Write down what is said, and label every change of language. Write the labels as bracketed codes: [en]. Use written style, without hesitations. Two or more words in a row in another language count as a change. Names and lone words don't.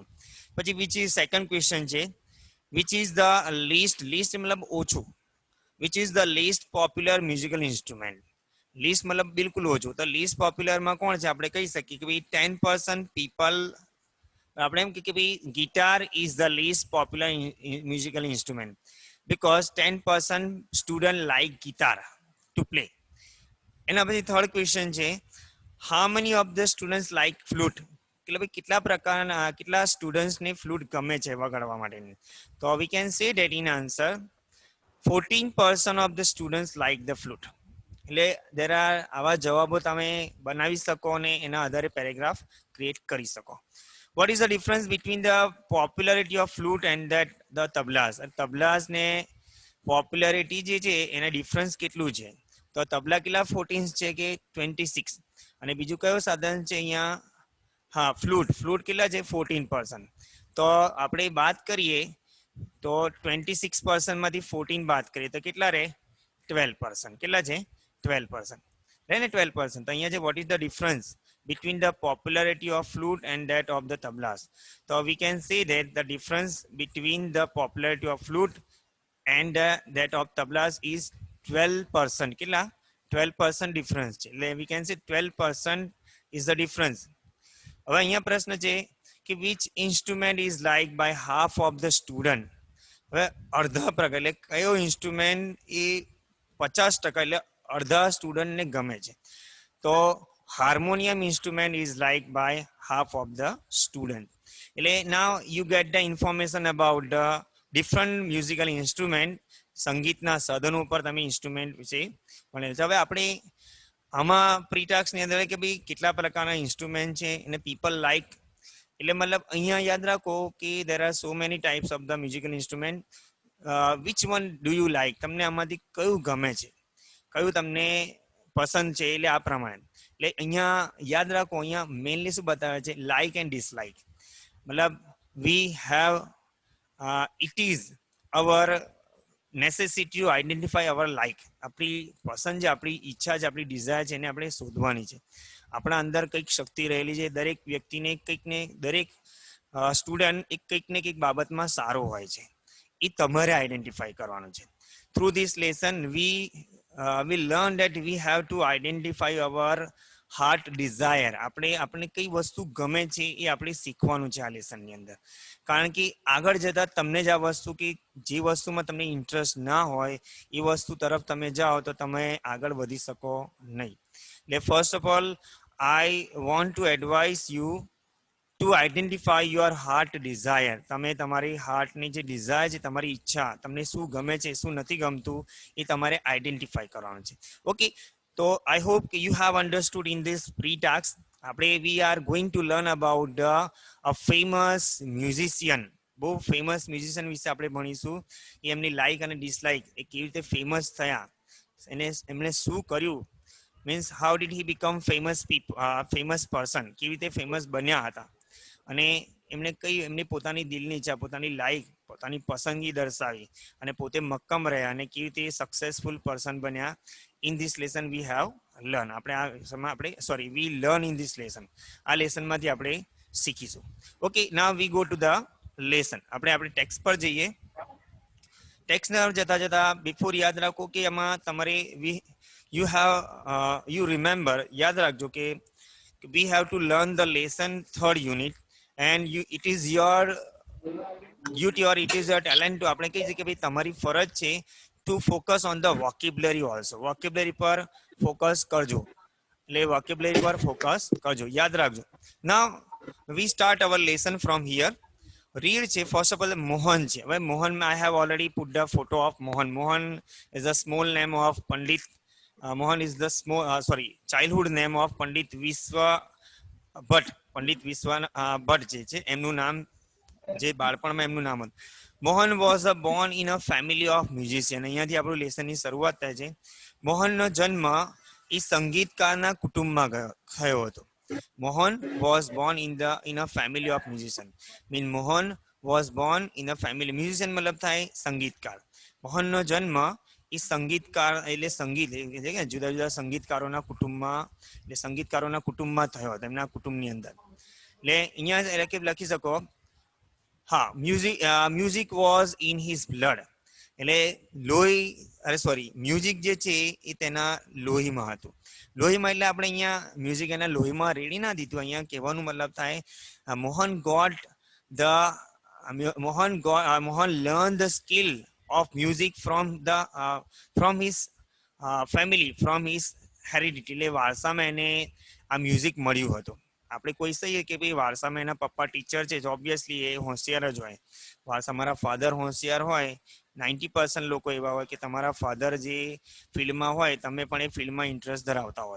[en] પછી which is second question છે, which is the least [gu] મતલબ ઓછું, [en] which is the least popular musical instrument. [gu] લીસ્ટ મતલબ બિલકુલ ઓછું, તો [en] least popularમાં [gu] કોણ છે? આપણે કહી શકીએ કે ભાઈ 10% પીપલ. આપણે એમ કે ભાઈ [en] guitar is the least popular musical instrument. because 10% student like guitar to play. [gu] એના પછી [en] third question [gu] છે, [en] how many of the students like flute? [gu] એટલે ભાઈ કેટલા પ્રકારના કેટલા સ્ટુડન્ટ્સને ફ્લૂટ ગમે છે વગાડવા માટેની? [en] તો we can say that in answer 14% of the students like the flute. [gu] એટલે [en] there are [gu] આવા જવાબો તમે બનાવી શકો અને એના આધારે [en] paragraph create [gu] કરી શકો. [en] What is the difference between the popularity of flute and that the tablas? [gu] તબલાસ ને પોપ્યુલારિટી જે છે એના ડિફરન્સ કેટલું છે? તો તબલા કેટલા 14 છે કે 26, અને બીજું કયું સાધન છે અહીંયા? હા, ફ્લૂટ કેટલા છે? 14%. તો આપણે વાત કરીએ તો 26% માંથી 14 બાદ કરીએ તો કેટલા રહે? 12%. કેટલા છે? 12% રહે ને? 12%. તો અહીંયા છે [en] what is the difference between the popularity of flute and that of the tablas? So we can say that the difference between the popularity of flute and that of tablas is 12%. [gu] કેટલા? 12% ડિફરન્સ છે. એટલે [en] we can say 12% is the difference. [gu] હવે અહીંયા પ્રશ્ન છે કે [en] which instrument is liked by half of the student? [gu] હવે અડધા પ્રકાર એટલે કયો ઇન્સ્ટ્રુમેન્ટ એ 50% એટલે અડધા સ્ટુડન્ટને ગમે છે? [en] તો harmonium instrument is like by half of the student. એટલે now you get the information about the different musical instrument. [gu] સંગીતના સાધનો ઉપર તમે ઇન્સ્ટ્રુમેન્ટ વિશે ભણેલ છે. હવે આપણે આમાં પ્રીટાક્સની અંદર કે ભાઈ કેટલા પ્રકારના ઇન્સ્ટ્રુમેન્ટ છે અને [en] people like, [gu] એટલે મતલબ અહીંયા યાદ રાખો કે [en] there are so many types of the musical instrument. which one do you like? [gu] તમને આમાંથી કયું ગમે છે, કયું તમને પસંદ છે? એટલે આ પ્રમાણે એટલે અહીંયા યાદ રાખો, અહીંયા મેઇનલી શું બતાવે છે? [en] like and dislike. મતલબ we have it is our necessity to identify our like. [gu] આપણી પસંદ છે, આપણી ઈચ્છા છે, આપણી ડિઝાયર છે, એને આપણે શોધવાની છે. આપણા અંદર કંઈક શક્તિ રહેલી છે. દરેક વ્યક્તિને કંઈક ને દરેક સ્ટુડન્ટ એક કંઈક ને કંઈક બાબતમાં સારો હોય છે, એ તમારે આઈડેન્ટિફાઈ કરવાનું છે. [en] through this lesson we learn that we have to identify our heart desire. [gu] આપણે કઈ વસ્તુ ગમે છે એ આપણે શીખવાનું છે આ લેસનની અંદર. કારણ કે આગળ જતા તમને જ આ વસ્તુ કે જે વસ્તુમાં તમને ઇન્ટરેસ્ટ ના હોય એ વસ્તુ તરફ તમે જાઓ તો તમે આગળ વધી શકો નહીં. [en] એટલે first of all I want to advise you to identify your heart desire. [gu] તમે તમારી હાર્ટની જે ડિઝાયર છે, તમારી ઈચ્છા, તમને શું ગમે છે, શું નથી ગમતું, એ તમારે આઈડેન્ટિફાઈ કરવાનું છે. [en] ઓકે, તો I hope you have understood in this pre-task. [gu] આપણે [en] we are going to learn about a famous musician. [gu] બહુ ફેમસ મ્યુઝિશિયન વિશે આપણે ભણીશું. એ એમની લાઇક અને ડિસલાઇક, એ કેવી રીતે ફેમસ થયા, એમણે શું કર્યું, [en] means how did he become famous person, [gu] કેવી રીતે ફેમસ બન્યા હતા, અને એમણે કઈ એમની પોતાની દિલની ઈચ્છા, પોતાની લાઈક, પોતાની પસંદગી દર્શાવી અને પોતે મક્કમ રહ્યા અને કેવી રીતે [en] successful person [gu] બન્યા. [en] in this lesson we have learn. we learn in this lesson. [gu] આ લેસનમાંથી આપણે શીખીશું. [en] okay, now we go to the lesson. [gu] આપણે ટેક્સ્ટ પર જઈએ. ટેક્સ્ટને જતા જતા બિફોર યાદ રાખો કે એમાં તમારે [en] you remember, [gu] યાદ રાખજો કે [en] we have to learn the lesson third unit and it is your duty or it is your talent to, [gu] આપણે કહી શકીએ કે ભાઈ તમારી ફરજ છે [en] to focus on the vocabulary also. [gu] vocabulary પર ફોકસ કરજો. એટલે vocabulary પર ફોકસ કરજો, યાદ રાખજો. [en] now we start our lesson from here. રીડ છે first of all મોહન છે. હવે મોહન, I have already put the photo of Mohan. Mohan is a small name of Pandit. Mohan is the childhood name of Pandit Vishwa Bhatt. [gu] Pandit Vishwa Bhatt જે છે એમનું નામ, જે બાળપણમાં એમનું નામ હતું. [en] Mohan was born in a family of musician. [gu] અહીંયાથી આપણું લેસનની શરૂઆત થાય છે. મોહનનો જન્મ એ સંગીતકારના કુટુંબમાં થયો હતો. [en] Mohan was born in a family of musician. Mohan was born in a family. [gu] Musician मतलब થાય સંગીતકાર. મોહનનો જન્મ એ સંગીતકાર એટલે સંગીત જુદા જુદા સંગીતકારોના કુટુંબમાં, એટલે સંગીતકારોના કુટુંબમાં થયો હતો, એમના કુટુંબની અંદર. એટલે અહીંયા લખી શકો, હા, [en] music was in his blood. [gu] એટલે મ્યુઝિક જે છે એ તેના લોહીમાં હતું. લોહીમાં એટલે આપણે અહીંયા મ્યુઝિક એના લોહીમાં રેડી ના દીધું. અહીંયા કહેવાનું મતલબ થાય [en] Mohan learn the skill of music from his family, from his heredity. [gu] એટલે વારસામાં એને આ મ્યુઝિક મળ્યું હતું. આપણે કોઈ કહીએ કે ભાઈ વારસામાં એના પપ્પા ટીચર છે, ઓબ્વિયસલી એ હોશિયાર જ હોય. વારસા મારા ફાધર હોશિયાર હોય, 90% લોકો એવા હોય કે તમારા ફાધર જે ફિલ્ડમાં હોય તમે પણ એ ફિલ્ડમાં ઇન્ટરેસ્ટ ધરાવતા હોય.